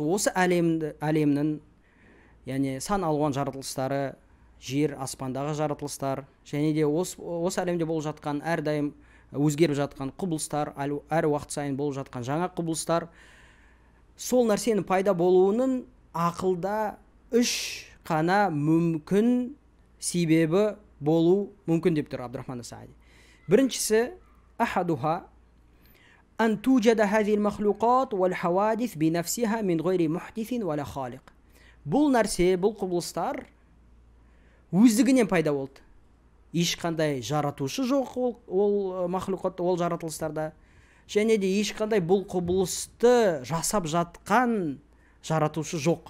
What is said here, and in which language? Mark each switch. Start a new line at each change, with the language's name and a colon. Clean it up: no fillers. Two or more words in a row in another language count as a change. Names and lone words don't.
Kazakh: Осы әлемнің, яғни сан алуан жаратылыстары, жер, аспандағы жаратылыстар, және де осы әлемде болып жатқан, әрдайым өзгеріп жатқан құбылыстар, әр уақыт сайын болып жатқан жаңа құбылыстар, сол нәрсенің пайда болуының ақылда үш қана мүмкін себебі болу мүмкін деп тұр Абдурахман ас-Саади. Біріншісі,
Arabic: أحدها أن توجد هذه المخلوقات والحوادث بنفسها من غير محدث ولا خالق.
Kazakh: Бұл нәрсе, бұл құбылыстар өздігінен пайда болды. Ешқандай жаратушы жоқ ол махлуқат, ол жаратылыстарда. Және де ешқандай бұл құбылысты жасап жатқан жаратушы жоқ.